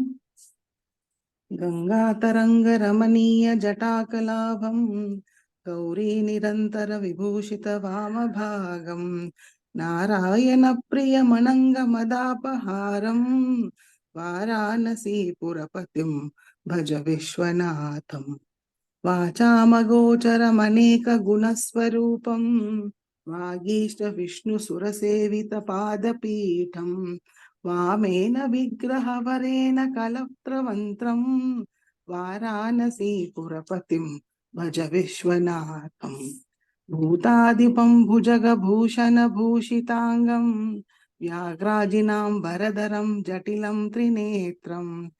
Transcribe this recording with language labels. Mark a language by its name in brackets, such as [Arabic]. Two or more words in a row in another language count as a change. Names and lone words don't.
[Sanskrit] गङ्गा तरङ्ग रमणीय जटाकलापं गौरी निरन्तर विभूषित वामभागं नारायण प्रिय मनङ्ग मदापहारं वाराणसी पुरपतिं भज विश्वनाथम्. वाचामगोचरमनेकगुणस्वरूपं वागीष्टविष्णुसुरसेवितपादपीठं वामेन विग्रहवरेण कलत्रमन्त्रं वाराणसीपुरपतिं भज विश्वनाथं भूतादिपं भुजगभूषणभूषिताङ्गं व्याघ्राजिनां वरदरं जटिलं त्रिनेत्रम्